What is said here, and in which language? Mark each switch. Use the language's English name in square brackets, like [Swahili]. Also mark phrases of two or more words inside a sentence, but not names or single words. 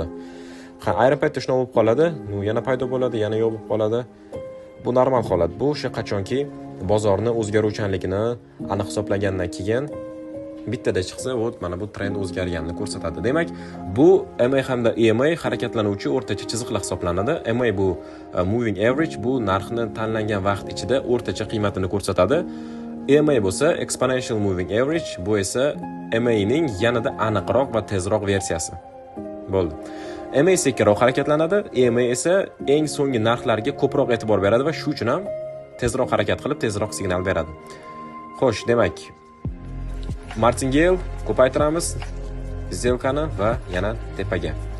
[Uzbek] Ayrim paytda shuna bo'lib qoladi, yana paydo bo'ladi, yana yo'q bo'lib qoladi. Bu normal holat. Bu o'sha qachonki bozorni o'zgaruvchanligini aniq hisoblagandan keyin bittada chiqsa, mana bu trend o'zgarganini ko'rsatadi. Demak, bu MA hamda EMA harakatlanuvchi o'rtacha chiziqlar hisoblanadi. [English] MA bu moving average, [Uzbek] bu narxni tanlangan vaqt ichida o'rtacha qiymatini ko'rsatadi. [English] EMA bo'lsa exponential moving average, [Uzbek] bu esa MA ning yanada aniqroq va tezroq versiyasi. Bo'ldi. MA sekinroq harakatlanadi, EMA esa eng so'nggi narxlarga ko'proq e'tibor beradi va shu uchun ham tezroq harakat qilib, tezroq signal beradi. Xo'sh, demak, martingale ko'paytiramiz сделкani va yana tepaga.